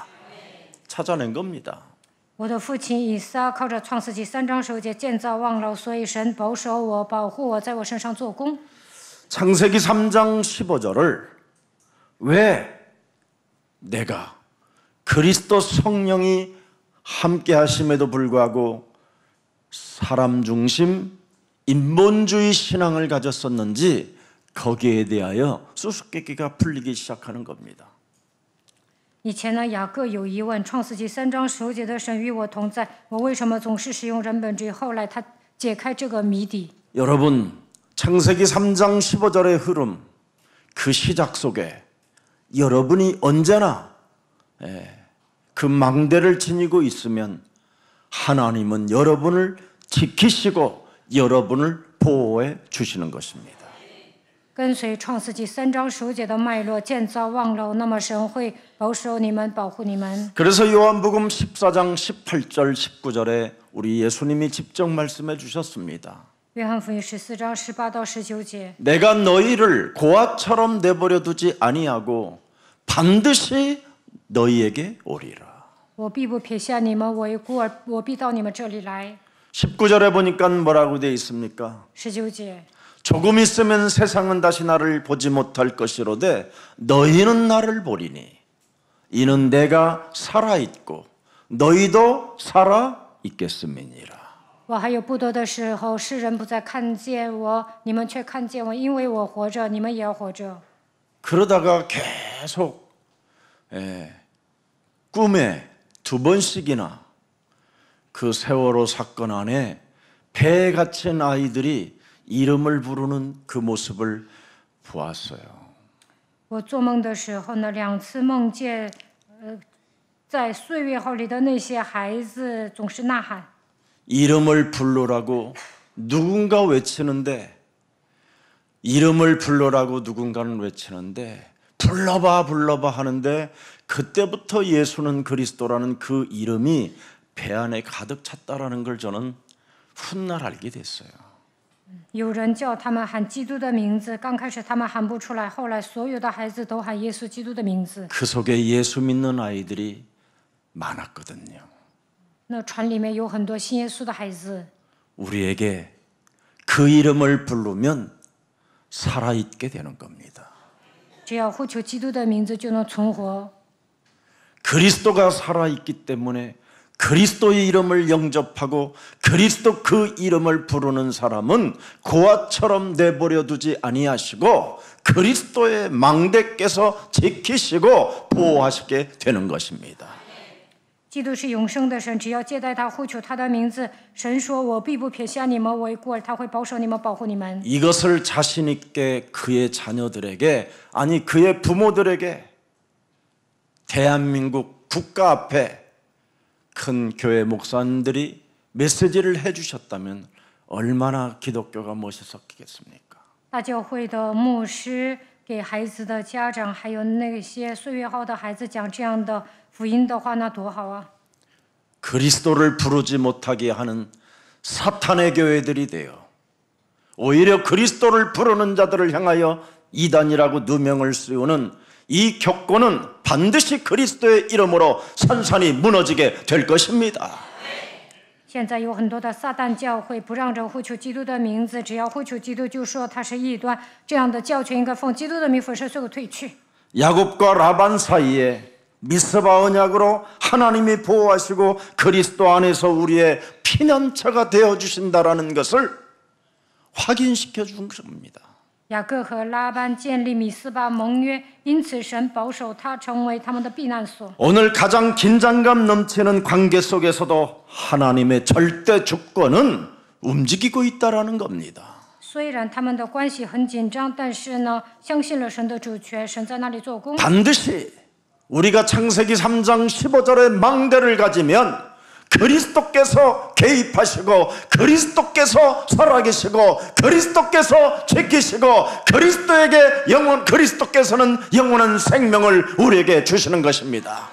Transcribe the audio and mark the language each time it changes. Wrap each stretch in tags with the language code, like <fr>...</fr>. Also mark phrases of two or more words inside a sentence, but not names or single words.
<ko>찾아낸 겁니다.</ko> <zh>我的父亲以撒靠着创世纪3章9节建造望楼，所以神保守我，保护我，在我身上做工。</zh> <ko>창세기 3장 15절을 왜 내가 그리스도 성령이 함께 하심에도 불구하고 사람 중심 인본주의 신앙을 가졌었는지 거기에 대하여 수수께끼가 풀리기 시작하는 겁니다.</ko> <zh>以前呢，雅各有疑问，创世纪3章9节的神与我同在，我为什么总是使用人本主义？后来他解开这个谜底。</zh> <ko>여러분, 창세기 3장 15절의 흐름, 그 시작 속에 여러분이 언제나 그 망대를 지니고 있으면 하나님은 여러분을 지키시고 여러분을 보호해 주시는 것입니다.</ko> <zh>跟随创世纪3章9节的脉络建造望楼，那么神会保守你们，保护你们。</zh> <ko>그래서 요한복음 14장 18절 19절에 우리 예수님이 직접 말씀해 주셨습니다.</ko> <zh>约翰福音14章18到19节，</zh> <ko>내가 너희를 고아처럼 내버려 두지 아니하고 반드시 너희에게 오리라.</ko> <zh>我必不撇下你们为孤儿，我必到你们这里来。</zh> <ko>19절에 보니까 뭐라고 되어 있습니까?</ko> <zh>19节，</zh> <ko>조금 있으면 세상은 다시 나를 보지 못할 것이로되 너희는 나를 보리니 이는 내가 살아있고 너희도 살아있겠음이니라.</ko> <zh>我还有不多的时候，世人不再看见我，你们却看见我，因为我活着，你们也要活着。</zh> <ko>그러다가 계속 꿈에 2번씩이나 그 세월호 사건 안에 배에 갇힌 아이들이 이름을 부르는 그 모습을 보았어요.</ko> <zh>我做梦的时候呢，2次梦见，在岁月号里的那些孩子总是呐喊。</zh> <ko>이름을 부르라고 누군가 외치는데 이름을 불러라고 누군가는 외치는데 불러봐 불러봐 하는데 그때부터 예수는 그리스도라는 그 이름이 배 안에 가득 찼다라는 걸 저는 훗날 알게 됐어요.</ko> <zh>有人叫他们喊基督的名字，刚开始他们喊不出来，后来所有的孩子都喊耶稣基督的名字。</zh> <ko>그 속에 예수 믿는 아이들이 많았거든요.</ko> <zh>那船里面有很多信耶稣的孩子。</zh> <ko>우리에게 그 이름을 부르면 살아있게 되는 겁니다.</ko> <zh>只要呼求基督的名字，就能存活。</zh> <ko>그리스도가 살아있기 때문에 그리스도의 이름을 영접하고 그리스도 그 이름을 부르는 사람은 고아처럼 내버려 두지 아니하시고 그리스도의 망대께서 지키시고 보호하시게 되는 것입니다.</ko> <zh>基督是永生的神，只要接待他，呼求他的名字，神说：“我必不撇下你们为孤儿，他会保守你们，保护你们。”</zh> <ko>이것을 자신 있게 그의 자녀들에게 아니 그의 부모들에게 대한민국 국가 앞에 큰 교회 목사님들이 메시지를 해주셨다면 얼마나 기독교가 멋있었겠습니까?</ko> <zh>大教会的牧师给孩子的家长，还有那些岁月号的孩子讲这样的福音的话，那多好啊！</zh> <ko>그리스도를 부르지 못하게 하는 사탄의 교회들이 되어 오히려 그리스도를 부르는 자들을 향하여 이단이라고 누명을 씌우는 이 격고는 반드시 그리스도의 이름으로 산산이 무너지게 될 것입니다.</ko> <zh>现在有很多的撒旦教会不让人呼求基督的名字，只要呼求基督就说他是异端，这样的教群应该奉基督的名粉饰所有退去。</zh> <ko>야곱과 라반 사이에 미스바 언약으로 하나님이 보호하시고 그리스도 안에서 우리의 피난처가 되어주신다라는 것을 확인시켜 준 겁니다.</ko> <zh>雅各和拉班建立米斯巴盟约，因此神保守他成为他们的避难所。</zh> <ko>오늘 가장 긴장감 넘치는 관계 속에서도 하나님의 절대 주권은 움직이고 있다라는 겁니다.</ko> <zh>虽然他们的关系很紧张，但是呢，相信了神的主权，神在那里做工。</zh> <ko>반드시 우리가 창세기 3장 15절의 망대를 가지면 그리스도께서 개입하시고 그리스도께서 살아계시고 그리스도께서 지키시고 그리스도께서는 영원한 생명을 우리에게 주시는 것입니다.</ko>